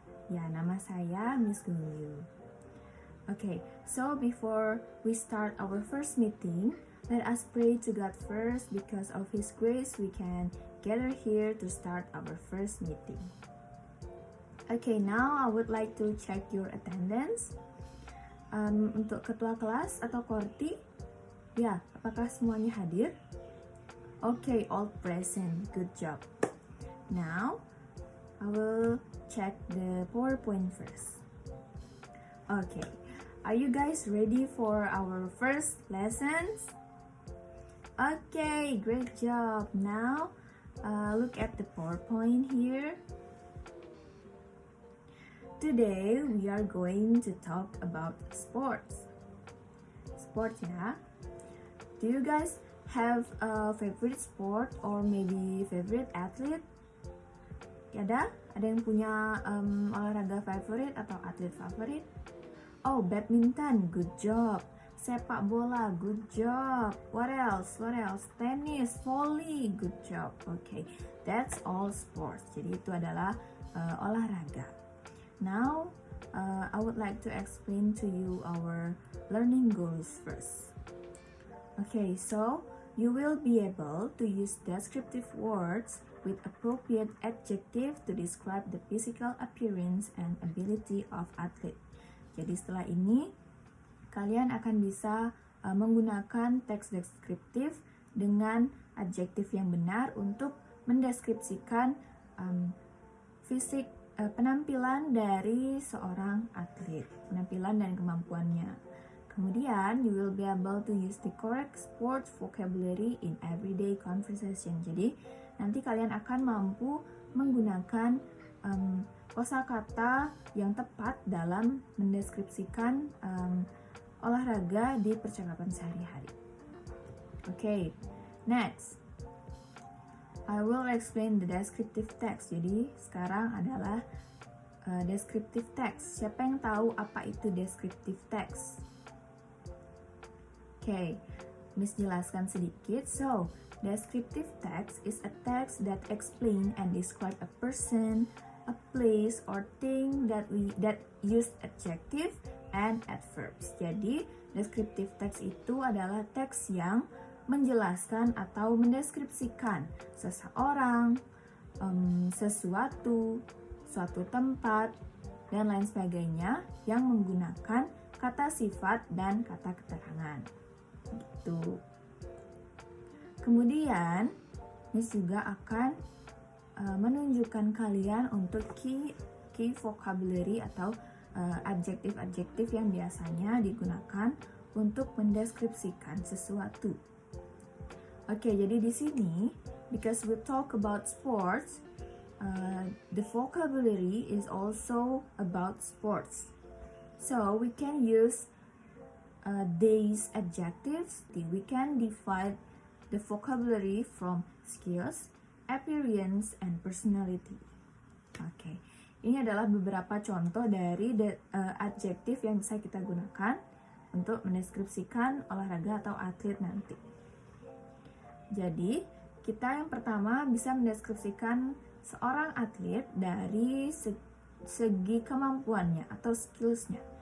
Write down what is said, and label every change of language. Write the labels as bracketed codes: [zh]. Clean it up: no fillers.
[id] Ya, nama saya [en] Miss Gungyu. Okay, so before we start our first meeting, let us pray to God first. Because of His grace, we can gather here to start our first meeting. Okay, now I would like to check your attendance. [id] Untuk ketua kelas atau korti, ya, apakah semuanya hadir? [en] Okay, all present. Good job. Now, I will check the PowerPoint first. Okay, are you guys ready for our first lessons? Okay, great job. Now, look at the PowerPoint here. Today, we are going to talk about sports. Sport ya. Do you guys have a favorite sport or maybe favorite athlete? [id] Ya ada yang punya olahraga favorit atau atlet favorit? [en] Oh, badminton, good job. [id] Sepak bola, [en] good job. What else? Tennis, volley, good job. Okay, that's all sports. [id] Jadi itu adalah olahraga. [en] Now, I would like to explain to you our learning goals first. Okay, so you will be able to use descriptive words with appropriate adjective to describe the physical appearance and ability of athlete. [id] Jadi setelah ini, kalian akan bisa menggunakan teks deskriptif dengan adjektif yang benar untuk mendeskripsikan fisik penampilan dari seorang atlet, penampilan dan kemampuannya. Kemudian, [en] you will be able to use the correct sports vocabulary in everyday conversation. [id] Jadi, nanti kalian akan mampu menggunakan kosakata yang tepat dalam mendeskripsikan olahraga di percakapan sehari-hari. [en] Okay, next. I will explain the descriptive text. [id] Jadi sekarang adalah descriptive text. Siapa yang tahu apa itu descriptive text? Okay, Miss jelaskan sedikit. [en] So, descriptive text is a text that explain and describe a person, a place or thing that use adjective and adverbs. [id] Jadi, descriptive text itu adalah teks yang menjelaskan atau mendeskripsikan seseorang, sesuatu, suatu tempat, dan lain sebagainya yang menggunakan kata sifat dan kata keterangan. Gitu. Kemudian, Miss juga akan menunjukkan kalian untuk key vocabulary atau adjektif-adjektif yang biasanya digunakan untuk mendeskripsikan sesuatu. Oke, jadi di sini, [en] because we talk about sports, the vocabulary is also about sports. So, we can use these adjectives. We can divide the vocabulary from skills, appearance, and personality. [id] Oke, ini adalah beberapa contoh dari adjektif yang bisa kita gunakan untuk mendeskripsikan olahraga atau atlet nanti. Jadi, kita yang pertama bisa mendeskripsikan seorang atlet dari segi kemampuannya atau skillsnya.